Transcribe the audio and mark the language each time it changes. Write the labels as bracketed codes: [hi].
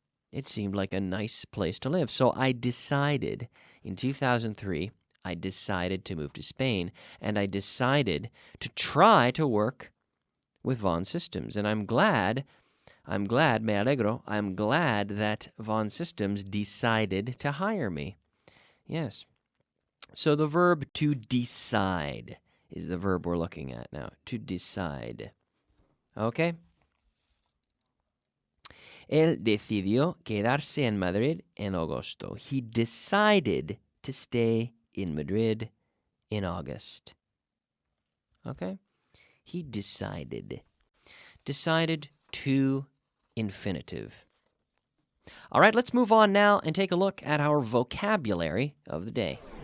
[en] It seemed like a nice place to live. So I decided, in 2003, I decided to move to Spain, and I decided to try to work with Vaughan Systems. And I'm glad, [es] me alegro, [en] I'm glad that Vaughan Systems decided to hire me. Yes. So the verb to decide is the verb we're looking at now. To decide. Okay? [es] Él decidió quedarse en Madrid en agosto. [en] He decided to stay in Madrid in August. Okay? He decided. Decided to infinitive. All right, let's move on now and take a look at our vocabulary of the day.